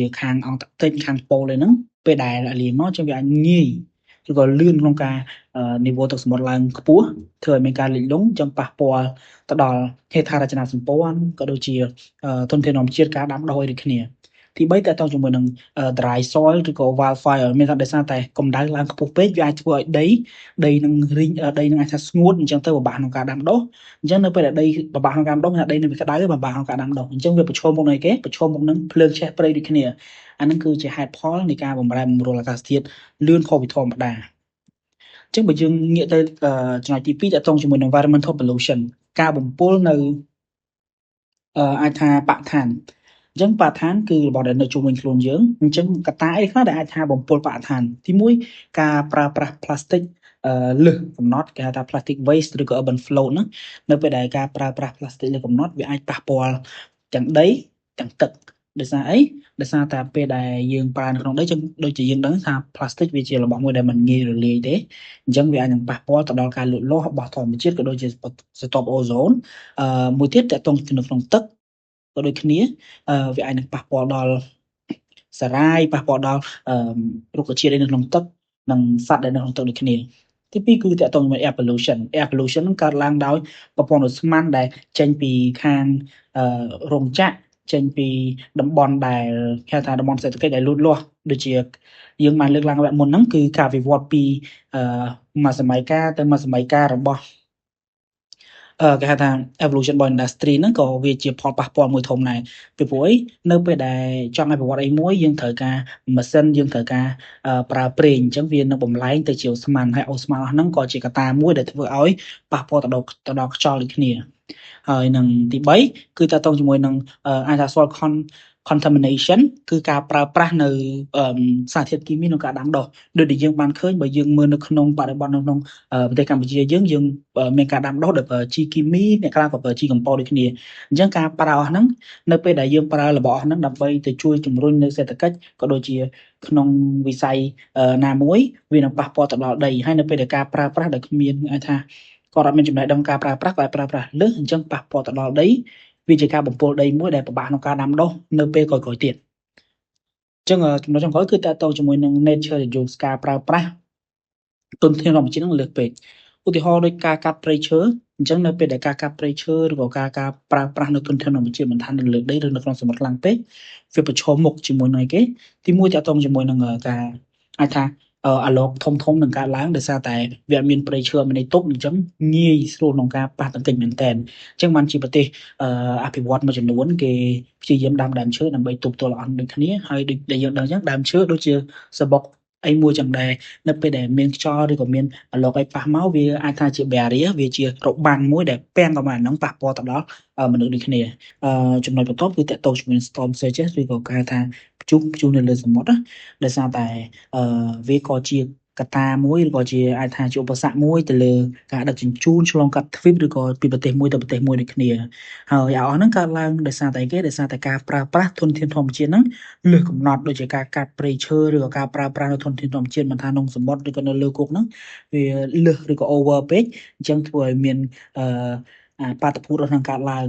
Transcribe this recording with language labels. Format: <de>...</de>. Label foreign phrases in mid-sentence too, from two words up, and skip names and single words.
<km>ខាងអង់តាក់ទិកខាងប៉ូលហ្នឹងពេលដែលអាលីមកចឹងវាអាចងាយឬក៏លឿនក្នុងការniveau ទឹកសមុទ្រឡើងខ្ពស់ធ្វើឲ្យមានការលិចលង់ចឹងប៉ះពាល់ទៅដល់ហេដ្ឋារចនាសម្ព័ន្ធក៏ដូចជាធនធានធម្មជាតិការដាំដុះដូចគ្នាទី3តើតើជាមួយនឹង</km> <en>dry soil</en> <km>ឬក៏ wildfire មានថាដោយសារតែកម្ដៅឡើងខ្ពស់ពេកវាអាចធ្វើឲ្យដីនឹងរីងដីនឹងអាចថាស្ងួតអញ្ចឹងទៅពិបាកក្នុងការដាំដុះអញ្ចឹងនៅពេលដែលដីពិបាកក្នុងការដាំដុះមានថាដីនឹងវាក្តៅពិបាកក្នុងការដាំដុះអញ្ចឹងវាប្រឈមមុខនឹងអីគេប្រឈមមុខនឹង ភ្លើងឆេះព្រៃដូចគ្នាអានឹងគឺជាហេតុផលនៃការបំរែបំរួលអាកាសធាតុលឿនខុសពីធម្មតាអញ្ចឹងបើយើងងាកទៅចំណុចទី2ត កតងជាមួយនឹង</km> <en>environmental pollution</en> <km>ការបំពុលនៅអាចថាបរិស្ថានអញ្ចឹងបរិស្ថានគឺរបស់ដែលនៅជុំវិញខ្លួនយើងអញ្ចឹងកត្តាអីខ្លះដែលអាចថាបំពុលបរិស្ថានទី1ការប្រើប្រាស់ plastic លើសកំណត់គេហៅថា</km> <en>plastic waste</en> <km>ឬក៏</km> <en>urban float</en> <km>ហ្នឹងនៅពេលដែលការប្រើប្រាស់ plastic លើសកំណត់វាអាចប៉ះពាល់ទាំងដីទាំងទឹកដោយសារអីដោយសារតែពេលដែលយើងប្រើនៅក្នុង ដីចឹងដូចជាយើងដឹងថា plastic វាជារបស់មួយដែលមិនងាយរលាយទេអញ្ចឹងវាអាចនឹងប៉ះពាល់ទៅដល់ការលូតលាស់របស់ធម្មជាតិក៏ដូចជាស្រទាប់អូសូនមួយទៀតតកតងនៅក្នុងទឹកក៏ដូចគ្នាវាអាចនឹងប៉ះពាល់ដល់សារ៉ាយប៉ះពាល់ដល់រុក្ខជាតិនៅក្នុងទឹកនិងសត្វដែលនៅក្នុងទឹកដូចគ្នាទី2គឺតកតងជាមួយ</km> <en>air pollution</en> <km>ហ្នឹងកើតឡើងដោយប្រព័ន្ធឧស្ម័នដែលចេញ ពីខាងរោងចក្រចេញពីតំបន់ដែលគេហៅថាតំបន់សេដ្ឋកិច្ចដែលលូតលាស់ដូចជាយើងបានលើកឡើងវគ្គមុនហ្នឹងគឺការវិវត្តពីមួយសម័យកាលទៅមួយសម័យកាលរបស់គេហៅថា evolution របស់ industry ហ្នឹងក៏វាជាផលប៉ះពាល់មួយធំដែរពីព្រោះអីនៅពេលដែល ចង់ឲ្យប្រវត្តិអីមួយយើងត្រូវការម៉ាស៊ីនយើងត្រូវការប្រើប្រេងអញ្ចឹងវានឹងបំលែងទៅជាអូស្ម័នហើយអូស្ម័នអស់ហ្នឹងក៏ជាកត្តាមួយដែលធ្វើឲ្យប៉ះពាល់ទៅដល់ខ្យល់ដូចគ្នាហើយនឹងទី 3គឺតកតងជាមួយនឹងអាចថា</km> <en>soil contamination</en> <km>គឺការប្រើប្រាស់នៅសារធាតុគីមីក្នុងការដាំដុះដូចដែលយើងបានឃើញបើយើងមើលនៅក្នុងបរិបទនៅក្នុង ប្រទេសកម្ពុជាយើងមានការដាំដុះដោយប្រើជីគីមីអ្នកខ្លះក៏ប្រើជីកំប៉ុស្តដូចគ្នាអញ្ចឹងការប្រើអស់ហ្នឹងនៅពេល ដែលយើងប្រើរបស់អស់ហ្នឹងដើម្បីទៅជួយជំរុញនៅសេដ្ឋកិច្ចក៏ដូចជាក្នុងវិស័យណាមួយវានឹងប៉ះពាល់ទៅដល់ដីហើយនៅពេលដែលការប្រើប្រាស់ដែលគ្មានអាចថាគាត់អត់មានចំណេះដឹងការប្រើប្រាស់គាត់ប្រើប្រាស់លើសអញ្ចឹងប៉ះពាល់ទៅដល់ដីវាជាការបំពុលដីមួយដែលពិបាកក្នុងការដាំដុះនៅពេលក្រោយៗទៀតអញ្ចឹងចំណុចចុងក្រោយគឺតើតើជាមួយនឹង</km> <en>nature reuse</en> <km>ការប្រើប្រាស់ទុនធានធម្មជាតិនឹងលើសពេក ឧទាហរណ៍ដូចការកាប់ព្រៃឈើអញ្ចឹងនៅពេលដែលការកាប់ព្រៃឈើឬក៏ការប្រើប្រាស់នៅធនធានធម្មជាតិមិនថានៅលើដីឬនៅក្នុងសមុទ្រខ្លាំងពេកវាប្រឈមមុខជាមួយនឹងអីគេទីមួយតាក់ទងជាមួយនឹងការអាចថាអាឡូកធំនឹងកើតឡើងដោយសារតែវាអត់មានព្រៃឈើអត់មានអីទប់អញ្ចឹងងាយស្រួលក្នុងការប៉ះទង្គិចមែនទែនអញ្ចឹងបានជាប្រទេសអភិវឌ្ឍន៍មួយចំនួនគេព្យាយាមដាំដើមឈើដើម្បីទប់ទល់អស់ដូចគ្នាហើយដូចដែលយើងដឹងអញ្ចឹងដើមឈើដូចជាសបុកអីមួយចឹងដែរ នៅពេលដែលមានខ្យល់ឬក៏មានអាឡុកអីប៉ះមកវាអាចថាជា barrier វាជារបាំងមួយដែលពាំងកម្លាំងហ្នឹងប៉ះពាល់ទៅដល់មនុស្សដូចគ្នាចំណុចបន្ទាប់គឺតាក់ទងជាមួយ</km> <en>storm surges</en> <km>ឬក៏គេហៅថាព្យុះនៅលើសមុទ្រណាដោយសារតែវាក៏ជាកត្តាមួយឬក៏ជាអាចថាជាឧបសគ្គមួយទៅលើការដឹកជញ្ជូនឆ្លងកាត់ទ្វីបឬក៏ពីប្រទេសមួយទៅប្រទេសមួយដូចគ្នា ហើយអស់ហ្នឹងកើតឡើងដោយសារតែអីគេដោយសារតែការប្រើប្រាស់ធនធានធម្មជាតិហ្នឹងលើសកំណត់ដូចជាការកាប់ព្រៃឈើឬក៏ការប្រើប្រាស់នៅធនធានធម្មជាតិមិនថាក្នុងសមុទ្រឬក៏នៅលើគោកហ្នឹងវាលើសឬក៏ over ពេកអញ្ចឹងធ្វើឲ្យមានបាតុភូតរបស់នឹងកើតឡើង</km>